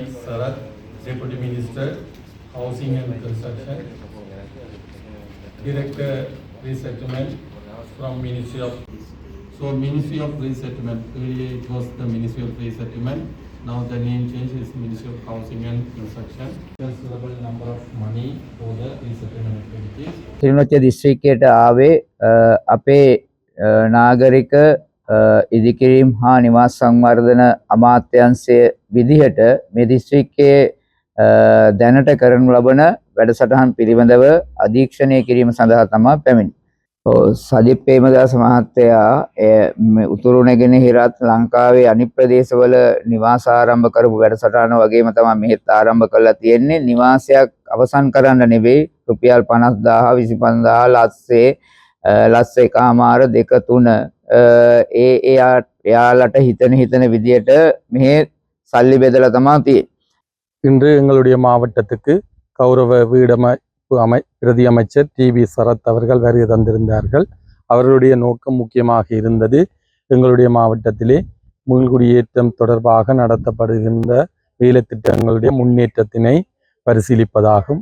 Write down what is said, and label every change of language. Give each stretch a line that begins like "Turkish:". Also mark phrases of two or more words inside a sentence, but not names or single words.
English: Sarath, Deputy Minister, Housing and Construction, Director Resettlement from Ministry of. So Ministry of Resettlement, earlier it was the Ministry of Resettlement, now the name change is Ministry of Housing and Construction. Considerable number of money for the resettlement activities.
Sinhala: කිලිනොච්ච දිස්ත්‍රික්කයට ආවේ අපේ නාගරික ඉදිකිරීම් හා නිවාස සංවර්ධන අමාත්‍යාංශයේ විදිහට මේ දිස්ත්‍රික්කයේ දැනට කරනු ලබන වැඩසටහන් පිළිබඳව අධීක්ෂණය කිරීම සඳහා තමයි පැමිණි. සජිත් ප්‍රේමදාස මහත්තයා උතුරු නැගෙනහිරත් ලංකාවේ අනිත් ප්‍රදේශවල නිවාස ආරම්භ කරපු වැඩසටහන වගේම තමයි මෙහෙත් ආරම්භ කරලා තියෙන්නේ. නිවාසයක් අවසන් කරන්න නෙවෙයි රුපියල් 50000 25000 ලස්සේ එකමාර දෙක තුන එයාලට හිතන විදියට මෙහෙ සල්ලි බෙදලා තමයි තියෙන්නේ.
Tamil: இன்று எங்களுடைய மாவட்டத்துக்கு கௌரவ பிரதி அமைச்சர் டிபி சரத் அவர்கள் வருகை தந்திருந்தார்கள். அவர்களுடைய நோக்கம் முக்கியமாக இருந்தது எங்களுடைய மாவட்டத்திலே மீள்குடியேற்றம் தொடர்பாக நடத்தப்படுகின்ற வேலை திட்டங்களுடைய முன்னேற்றத்தினை பரிசீலிப்பதாகும்.